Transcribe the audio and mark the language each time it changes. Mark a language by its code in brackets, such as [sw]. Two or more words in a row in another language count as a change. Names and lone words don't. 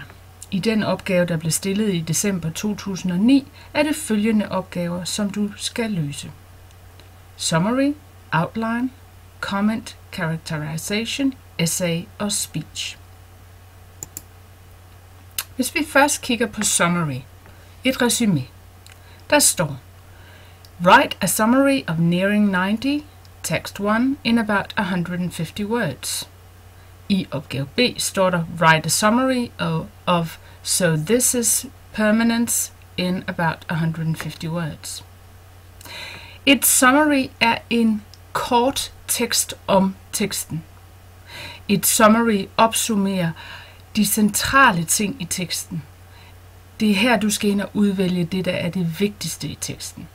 [da] I den opgave, der blev stillet i december 2009, er det følgende opgaver, som du skal løse: [en] Summary, Outline, Comment, Characterization, Essay og Speech. [da] Hvis vi først kigger på Summary, et resume, der står: [en] Write a summary of Nearing 90, Text 1, in about 150 words. [da] I opgave B står der [en] Write a summary of So This Is Permanence in about 150 words. [da] Et summary er en kort tekst om teksten. Et summary opsummerer de centrale ting i teksten. Det er her, du skal ind og udvælge det, der er det vigtigste i teksten.